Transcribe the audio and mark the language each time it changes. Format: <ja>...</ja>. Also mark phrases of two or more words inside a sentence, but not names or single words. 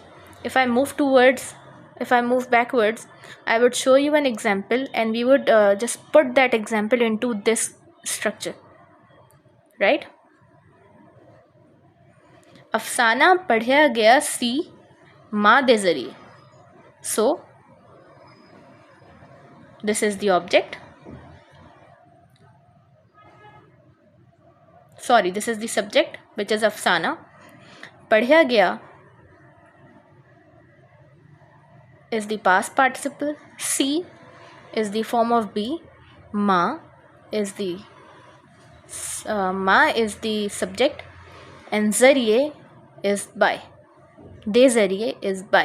<en>If I move backwards, I would show you an example, and we would just put that example into this structure, right?</en> <pa>ਅਫ਼ਸਾਨਾ ਪੜ੍ਹਿਆ ਗਿਆ ਸੀ ਮਾਂ ਦੇ ਜ਼ਰੀਏ.</pa> <en>So this is the object. Sorry, this is the subject, which is अफसाना.</en> <hi>पढ़ा गया</hi> <en>is the past participle. See is the form of be. Ma is the subject, and zariye is by.</en> <pa>ਦੇ ਜ਼ਰੀਏ</pa> <en>is by.</en>